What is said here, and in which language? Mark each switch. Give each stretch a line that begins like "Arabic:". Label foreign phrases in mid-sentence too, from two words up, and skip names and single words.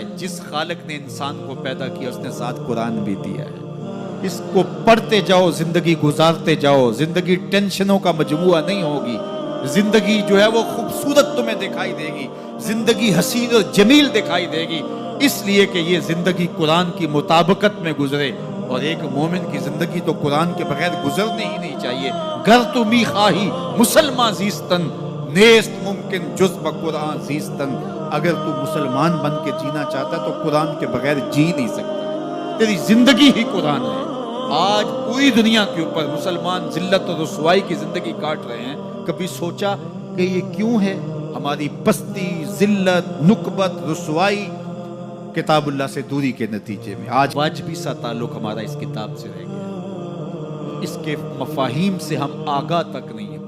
Urdu: جس خالق نے انسان کو پیدا کیا اس نے ساتھ قرآن بھی دیا ہے، اس کو پڑھتے جاؤ، زندگی گزارتے جاؤ، زندگی ٹینشنوں کا مجموعہ نہیں ہوگی، زندگی جو ہے وہ خوبصورت تمہیں دکھائی دے گی، زندگی حسین اور جمیل دکھائی دے گی، اس لیے کہ یہ زندگی قرآن کی مطابقت میں گزرے۔ اور ایک مومن کی زندگی تو قرآن کے بغیر گزرنے ہی نہیں چاہیے۔
Persian: گر تو می خواہی مسلمان زیستن، نیست ممکن جز بقرآن زیستن،
Urdu: اگر تو مسلمان بن کے جینا چاہتا ہے تو قرآن کے بغیر جی نہیں سکتا، تیری زندگی ہی قرآن ہے۔ آج پوری دنیا کے اوپر مسلمان ذلت اور رسوائی کی زندگی کاٹ رہے ہیں، کبھی سوچا کہ یہ کیوں ہے؟ ہماری پستی، ذلت، نکبت، رسوائی کتاب اللہ سے دوری کے نتیجے میں آج واجبی سا تعلق ہمارا اس کتاب سے رہ گیا، اس کے مفاہیم سے ہم آگاہ تک نہیں ہیں۔